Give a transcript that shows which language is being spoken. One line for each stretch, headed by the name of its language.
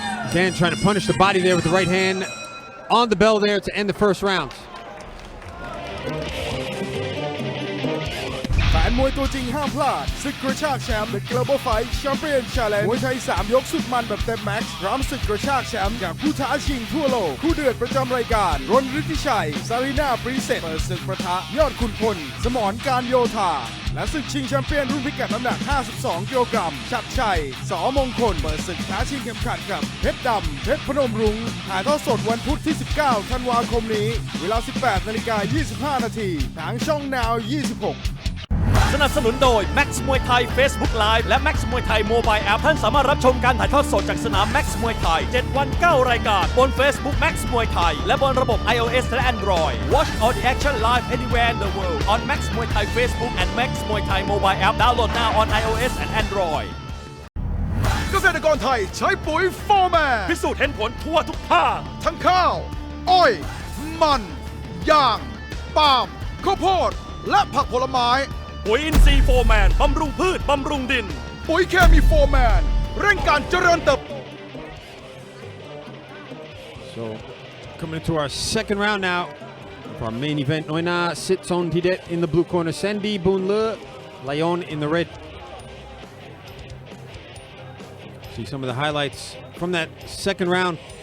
English: Again, trying to punish the body there with the right hand on the bell there to end the first round.
Thai: แฟนมวยตัวจริงห้ามพลาดศึกกระชากแชมป์ The Global Fight Champion Challenge มวยไทย3 ยกสุดมันแบบเต็มแม็กซ์พร้อมศึกกระชากแชมป์จากผู้ท้าชิงทั่วโลกคู่เดือดประจำรายการรณฤทธิชัยซารีนาปรีเซตเปิดศึกประทะยอดขุนพลสมรการโยธา และศึกชิงแชมเปี้ยนรุ่นพิกัดน้ำหนัก 52 กิโลกรัมชัดชัยสมงคลเปิดศึกท้าชิงเข็มขัดกับเพชรดำเพชรพนมรุ้งถ่ายทอดสดวันพุธที่ 19 ธันวาคมนี้เวลา 18:25 นาทีทางช่อง Now 26 สนับสนุนโดย Max Muay Thai Facebook Live และ Max Muay Thai Mobile App ท่านสามารถรับชมการถ่ายทอดสดจากสนาม Max Muay Thai 7 วัน 9 รายการบน Facebook Max Muay Thai และบนระบบ iOS และ Android
English: Watch all the action live anywhere in the world on Max Muay Thai Facebook and Max Muay Thai Mobile App Download now on iOS and Android
Thai: เกษตรกรไทยใช้ปุ๋ยโฟร์แมน พิสูจน์เห็นผลทั่วทุกภาค ทั้งข้าว อ้อย มันยางปาล์มข้าวโพดและผักผลไม้ ปุ๋ยอินทรีย์โฟร์แมนบำรุงพืชบำรุงดิน ปุ๋ยเคมีโฟร์แมนเร่งการเจริญเติบ
English: So coming into our second round now of our main event. Muay Thai sits on Tidet in the blue corner. Sandy Boonle, Lion in the red. See some of the highlights from that second round.